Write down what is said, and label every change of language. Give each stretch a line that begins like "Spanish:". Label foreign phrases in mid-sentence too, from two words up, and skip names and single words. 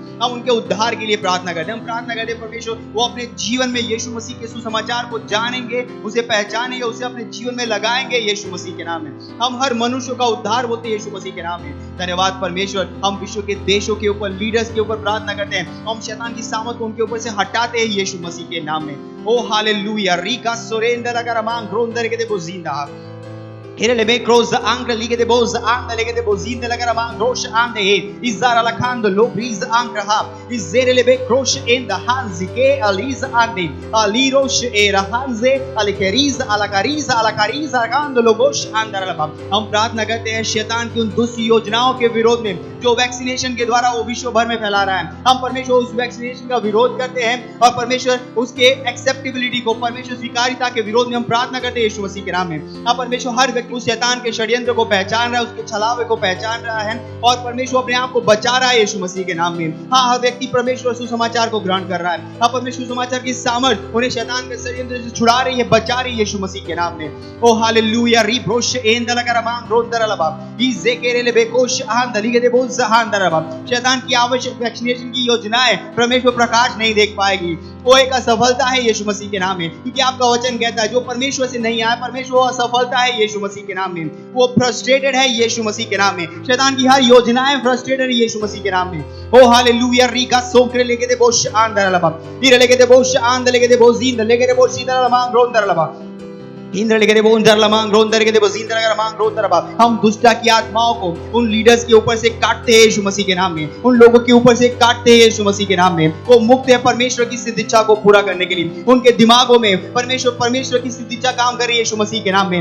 Hindi: हम उनके उद्धार के लिए प्रार्थना करते हैं। हम प्रार्थना करते हैं परमेश्वर वो अपने जीवन में यीशु मसीह के सुसमाचार को जानेंगे, उसे पहचानेंगे, उसे अपने जीवन में लगाएंगे यीशु मसीह के नाम में। हम हर मनुष्य का उद्धार होते हैं यीशु मसीह के नाम में। धन्यवाद परमेश्वर। हम विश्व के देशों के ऊपर, लीडर्स के ऊपर प्रार्थना करते हैं। हम शैतान की सामत को उनके ऊपर से हटाते हैं यीशु मसीह के नाम में। ओ हालेलुया। रीका सोरेंदर अगर मांग रोंदर के दे बोजिंदा Hele me cross angle lige de boz angle lige de bozin de la gara man rosh ande he izara la kando lo breeze angle ha izere le be cross in the hands ke aliz ande ali rosh era hanze ali keriz ala kariza kando lo bosh andar la bam। हम प्रार्थना करते हैं शैतान की उन दुष्ट योजनाओं के विरोध में जो वैक्सीनेशन के द्वारा वो विश्व भर में फैला रहा है। हम परमेश्वर उस वैक्सीनेशन का विरोध करते हैं और परमेश्वर उसके एक्सेप्टेबिलिटी को, परमेश्वर स्वीकार्यता के विरोध में हम प्रार्थना करते हैं यीशु मसीह के नाम में। हम परमेश्वर हर व्यक्ति उस शैतान के षड्यंत्र को पहचान रहा है, उसके छलावे को पहचान रहा है और परमेश्वर अपने आप को बचा रहा है यीशु मसीह के नाम में। हाँ, हर व्यक्ति परमेश्वर सुसमाचार को ग्रहण कर रहा है। हाँ, परमेश्वर सुसमाचार की सामर्थ उन्हें शैतान के षड्यंत्र से छुड़ा रही है, बचा रही है यीशु मसीह के नाम में। ओ हालेलुया। रीब्रोश एंदलकरमांग रोंदरलबा इजेकेरेले बेकोश आंदलिगे दे बोज आंदरलबा। शैतान की आवश्यक वैक्सीनेशन की योजनाएं परमेश्वर प्रकाश नहीं देख पाएगी। वो एक असफलता है यीशु मसीह के नाम में, क्योंकि आपका वचन कहता है जो परमेश्वर से नहीं आया, परमेश्वर असफलता है यीशु मसीह के नाम में। वो फ्रस्ट्रेटेड है यीशु मसीह के नाम में। शैतान की हर योजनाएं फ्रस्ट्रेटेड है यीशु मसीह के नाम में। ओ हालेलुया। रीका सोकरे लेके दे बोश आंदरलबा इरे लेके दे बोश आंद लेके दे बोजिंद लेके दे बोशिदरलबा रोंदरलबा हम दुष्टा की आत्माओं को उन लीडर्स के ऊपर से काटते हैं यीशु मसीह के नाम में, उन लोगों के ऊपर से काटते हैं यीशु मसीह के नाम में। वो मुक्त है परमेश्वर की सिद्ध इच्छा को पूरा करने के लिए। उनके दिमागों में परमेश्वर की सिद्ध इच्छा काम कर रही है यीशु मसीह के नाम में।